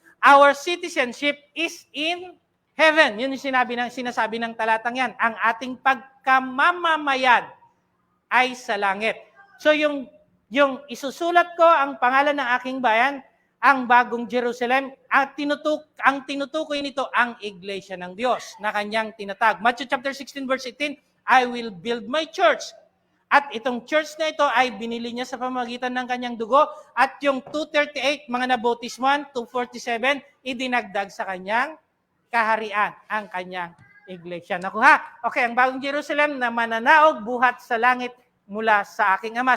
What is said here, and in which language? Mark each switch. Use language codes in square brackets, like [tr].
[en] Our citizenship is in heaven. [tl] Yun yung sinasabi ng talatang yan. Ang ating pagkamamamayan ay sa langit. So yung isusulat ko ang pangalan ng aking bayan, ang bagong Jerusalem, ang tinutukoy nito ang iglesia ng Diyos na kanyang tinatag. [en] Matthew chapter 16 verse 18, I will build my church. [tl] At itong church na ito ay binili niya sa pamamagitan ng kanyang dugo, at yung 238, mga nabautismuhan, 247, idinagdag sa kanyang kaharian, ang kanyang iglesia. Nakuha? Okay, ang bagong Jerusalem na mananaog buhat sa langit mula sa aking Ama.